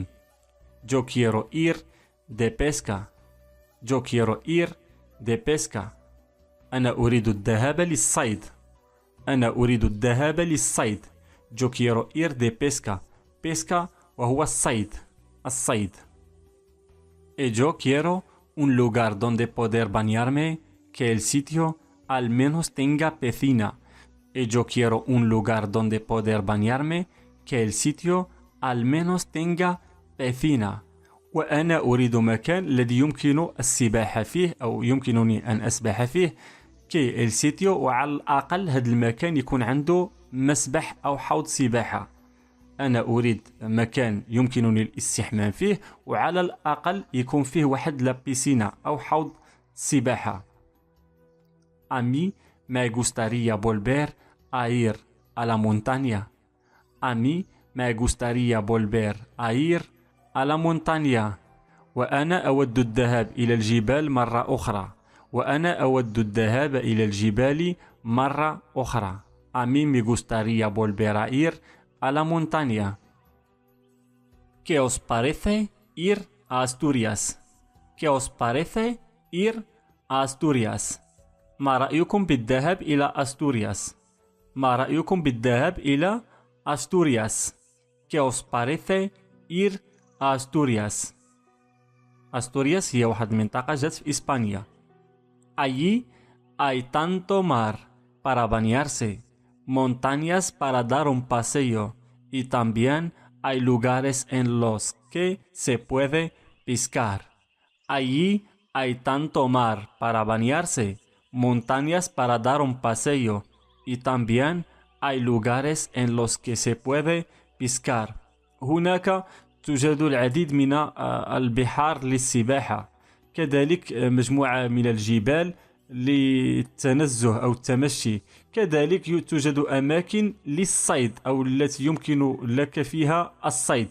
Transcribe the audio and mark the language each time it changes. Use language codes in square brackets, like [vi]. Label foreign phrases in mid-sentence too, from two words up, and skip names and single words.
[es] Yo quiero ir de pesca. Yo quiero ir de pesca. [ar] أنا أريد الذهاب للصيد. أنا أريد الذهاب للصيد. [es] Yo quiero ir de pesca. [ar] pesca وهو الصيد. الصيد. [es] Y yo quiero un lugar donde poder bañarme, que el sitio al menos tenga piscina. Y yo quiero un lugar donde poder bañarme, que el sitio al menos tenga piscina. [ar] وأنا أريد مكان الذي يمكن السباحة فيه أو يمكنني أن أسبح فيه كي السيتيو وعلى الأقل هذا المكان يكون عنده مسبح أو حوض سباحة. أنا أريد مكان يمكنني الاستحمام فيه وعلى الأقل يكون فيه واحد لابيسينا أو حوض سباحة. [es] A mí me gustaría volver a ir a la montaña. A mí me gustaría volver a ir a la montaña. [ar] وأنا أود الذهاب إلى الجبال مرة أخرى. وأنا أود الذهاب إلى الجبال مرة أخرى. [es] A mí me gustaría volver a ir a la montaña. ¿Qué os parece ir a Asturias? ¿Qué os parece ir a Asturias? [ar] ما رأيكم بالذهاب إلى أستورياس؟ ما رأيكم بالذهاب إلى أستورياس؟ [es] ¿Qué os parece ir a Asturias? [ar] أستورياس هي واحد المنطقة جات في إسبانيا. [es] Allí hay tanto mar para bañarse, montañas para dar un paseo y también hay lugares en los que se puede pescar. Allí hay tanto mar para bañarse, montañas para dar un paseo y también hay lugares en los que se puede pescar. [ar] هناك توجد العديد من البحار للسباحة. كذلك مجموعة من الجبال للتنزه أو التمشي. كذلك توجد أماكن للصيد أو التي يمكن لك فيها الصيد.